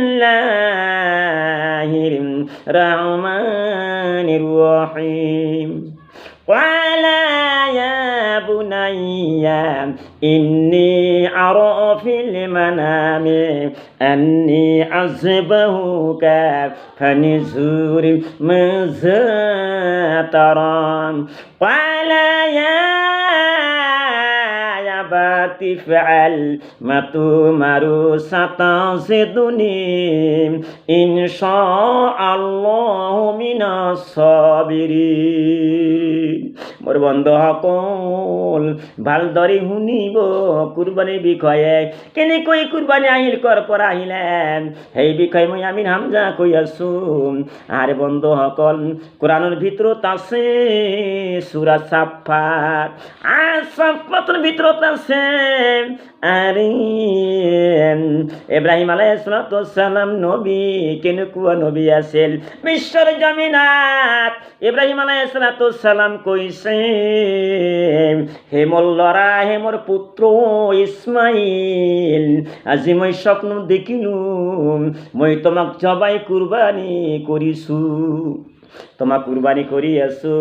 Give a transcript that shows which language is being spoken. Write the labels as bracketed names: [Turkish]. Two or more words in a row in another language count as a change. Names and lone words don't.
[Arabic] الله الرحمن الرحيم قال يا بني إني أرى في المنام أني أذبحك فانظر ماذا ترى قال يا أبت افعل ما تؤمر ستجدني إن شاء الله من الصابرين। [Assamese] মোৰ বন্ধুসকল, ভালদৰে শুনিব কুৰবানীৰ বিষয়ে। কেনেকৈ কুৰবানী আহিল, ক'ৰ পৰা আহিলে, সেই বিষয়ে মই আমিন হামজা কৈ আছোঁ। আৰু বন্ধুসকল, কোৰাণৰ ভিতৰত আছে সূৰা ছাফফাত। ছাফফাতৰ ভিতৰত আছে আৰে ইব্ৰাহিম [Arabic] عليه السلام [Assamese] নবী। কেনেকুৱা নবী আছিল বিশ্বৰ জমিনত। ইব্ৰাহিম [Arabic] عليه السلام [Assamese] কৈছে, হে মোৰ ল'ৰা, হে মোৰ পুত্ৰ ইছমাইল, আজি মই স্বপ্ন দেখিলোঁ, মই তোমাক জবাই কুৰবানী কৰিছোঁ, তোমাক কুৰবানী কৰি আছোঁ।